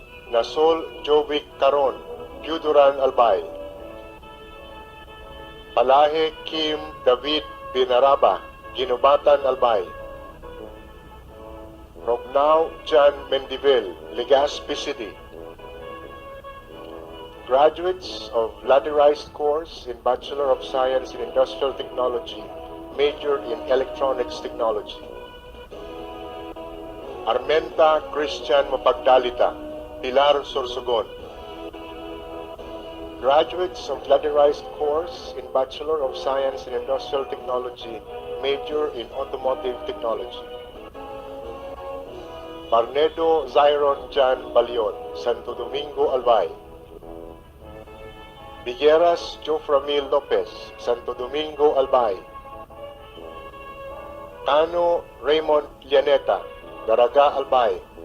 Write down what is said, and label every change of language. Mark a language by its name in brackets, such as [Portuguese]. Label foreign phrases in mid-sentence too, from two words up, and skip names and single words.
[English] Nasol Jovic Caron, Buduran Albay. Palahe Kim David Binaraba, Ginubatan Albay. Rognao John Mendivil, Legazpi City. Graduates of ladderized course in Bachelor of Science in Industrial Technology, major in Electronics Technology. Armenta Christian Mapagdalita, Pilar Sorsogon. Graduates of ladderized course in Bachelor of Science in Industrial Technology, major in Automotive Technology. Barnedo Zyron Jan Balion, Santo Domingo, Albay. Villeras Joframil Lopez, Santo Domingo, Albay. Cano Raymond Lianeta, Daraga, Albay.